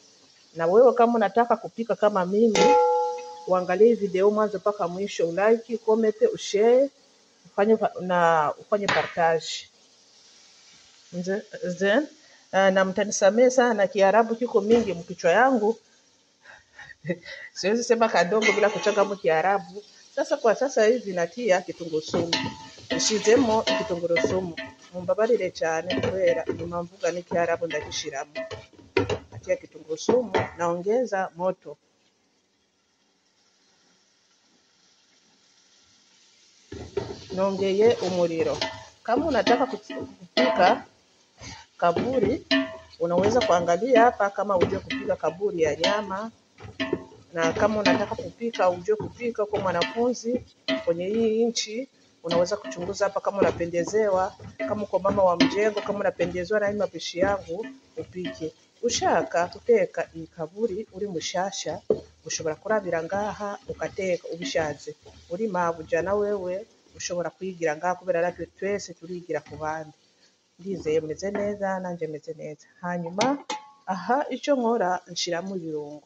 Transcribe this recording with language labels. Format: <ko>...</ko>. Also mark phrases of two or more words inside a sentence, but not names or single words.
<sw>Na wewe kama unataka kupika kama mimi, uangalie video mwanzo mpaka mwisho, ulike, comment, ushare, ufanye partage. Na mtanisamee sana Kiarabu kiko mingi mkichwa yangu. Siwezi sema kadogo bila kuchanga mu Kiarabu. Sasa hivi natia kitunguu sumu. Nishizemo kitunguu sumu.</sw> <rw>Mumbabarire cyane kubera nyuma mvuga ni Kiarabu ndakishiramo.</rw> <sw>Natia kitunguu sumu, naongeza moto.</sw> <rw>Naongeye umuriro.</rw> <sw>Kama unataka kupika kaburi, unaweza kuangalia hapa kama ujue kupika kaburi ya nyama. Na kama unataka kupika ujue kupika kwa mwanafunzi kwenye hii nchi, unaweza kuchunguza hapa kama unapendezewa, kama uko mama wa mjengo, kama unapendezewa na hii mapishi yangu upike.</sw> <rw>Ushaka kuteka iyi kaburi uri mushasha, ushobora kurabira ngaha ukateka ubishaze. Uri mabuja na wewe ushobora kwigira ngaha kubera natwe twese turigira ku bandi. Ndizeye meze neza nanje meze neza. Hanyuma aha icyo nkora nshiramo ibirungo.</rw>